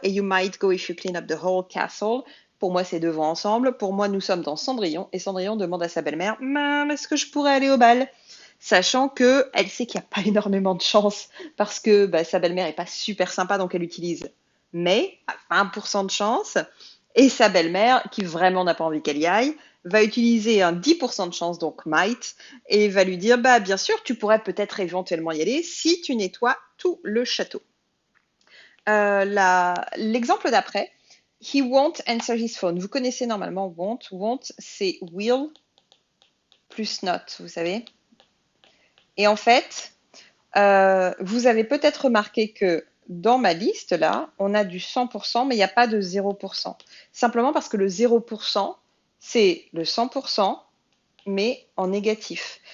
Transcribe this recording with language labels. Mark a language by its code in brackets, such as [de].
[en] Et you might go if you clean up the whole castle. [fr] Pour moi, ces deux vont ensemble. Pour moi, nous sommes dans Cendrillon et Cendrillon demande à sa belle-mère, est-ce que je pourrais aller au bal? Sachant que elle sait qu'il n'y a pas énormément de chance parce que bah, sa belle-mère est pas super sympa, donc elle utilise mais à 20% de chance. Et sa belle-mère, qui vraiment n'a pas envie qu'elle y aille, va utiliser un 10% de chance, donc might, et va lui dire, bah bien sûr, tu pourrais peut-être éventuellement y aller si tu nettoies tout le château. L'exemple d'après, [en] he won't answer his phone. [fr] Vous connaissez normalement won't. Won't, c'est will plus not, vous savez. Et en fait, vous avez peut-être remarqué que dans ma liste, là, on a du 100%, mais il n'y a pas de 0%. Simplement parce que le 0%, c'est le 100%, mais en négatif.